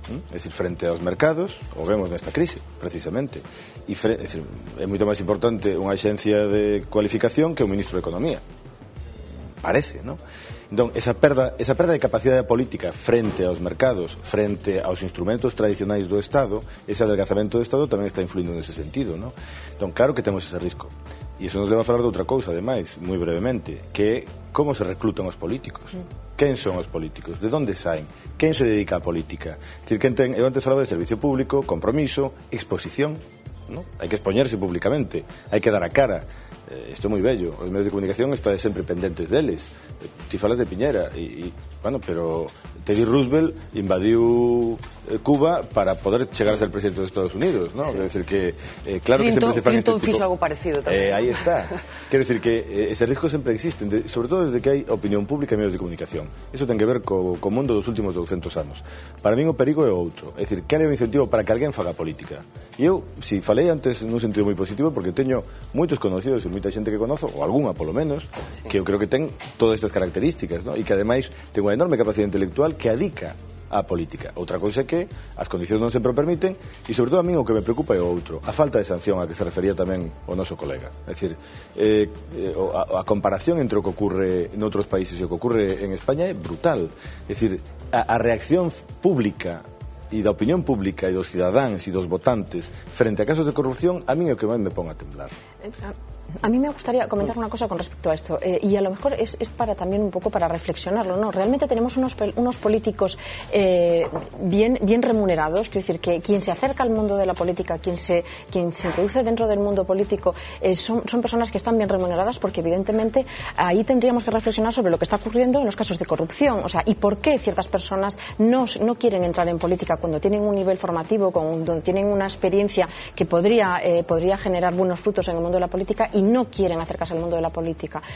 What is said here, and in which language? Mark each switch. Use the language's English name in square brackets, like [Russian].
[Galician] É dicir, frente aos mercados, o vemos nesta crise, precisamente. É moito máis importante unha axencia de cualificación que un ministro de Economía. Parece, non? Entón, esa perda de capacidade política frente aos mercados, frente aos instrumentos tradicionais do Estado, ese adelgazamento do Estado tamén está influindo nese sentido, non? Entón, claro que temos ese risco. E iso nos leva a falar de outra cousa, ademais, moi brevemente, que é como se reclutan os políticos. Quen son os políticos? De onde saen? Quen se dedica á política? É dicir, eu antes falaba de servicio público, compromiso, exposición, ¿no? Hai que expoñerse públicamente, hai que dar a cara. Isto é moi bello, os medios de comunicación están sempre pendentes deles. Ti falas de Piñera bueno, pero Teddy Roosevelt invadiu Cuba para poder chegar a ser presidente dos Estados Unidos, ¿no? Quero decir que claro que sempre se fan este tipo. Clinton fixo algo parecido tamén. Aí está. Quero decir que ese risco sempre existe, sobre todo desde que hai opinión pública e medios de comunicación. Iso ten que ver co mundo dos últimos 200 anos. Para min o perigo é outro, é dicir, que hai un incentivo para que alguén faga política. E eu, si falei antes nun sentido moi positivo, porque teño moitos conocidos e moita xente que conozo, ou algunha polo menos, que eu creo que ten todas estas características, ¿no? E que ademais ten unha enorme capacidade intelectual que adica á política. Outra cousa é que as condicións non sempre o permiten e sobre todo a min o que me preocupa é o outro, a falta de sanción a que se refería tamén o noso colega. É dicir, a comparación entre o que ocorre noutros países e o que ocorre en España é brutal. É dicir, a reacción pública e da opinión pública e dos cidadáns e dos votantes frente a casos de corrupción a min é o que máis me pon a temblar. [Spanish] A mí me gustaría comentar una cosa con respecto a esto, y a lo mejor es para también un poco para reflexionarlo, ¿no? Realmente tenemos unos políticos bien remunerados, quiero decir que quien se acerca al mundo de la política, quien se introduce dentro del mundo político, son personas que están bien remuneradas, porque evidentemente ahí tendríamos que reflexionar sobre lo que está ocurriendo en los casos de corrupción, o sea, y por qué ciertas personas no quieren entrar en política cuando tienen un nivel formativo, cuando tienen una experiencia que podría generar buenos frutos en el mundo de la política, y no quieren acercarse al mundo de la política.